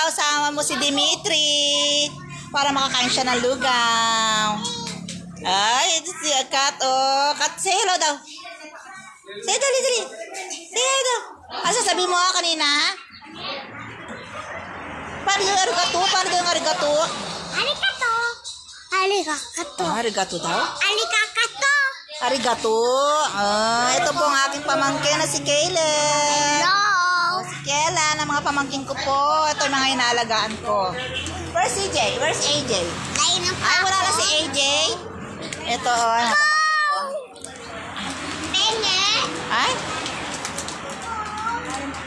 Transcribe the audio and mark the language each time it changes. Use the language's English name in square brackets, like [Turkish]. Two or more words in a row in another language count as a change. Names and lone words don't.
[Filipino] Sama mo si Dimitri para makakain siya ng lugaw. Ay, ito si Kat. Oh, Kat, [English] say hello [Filipino] daw. Say dali. [English] Say hello [Filipino] daw. Asa sabi mo kanina? Paano yung arigato? Arigato. Arigato daw? Arigato. Arigato. Ito po ang aking pamangkin na si Kaylen. Hello. Si Kayla, na mga pamangkin ko po. Ito yung mga inaalagaan ko. [English] Where's CJ? Where's AJ? [Filipino] Ay, wala na si AJ. Ito, Penge. Ay?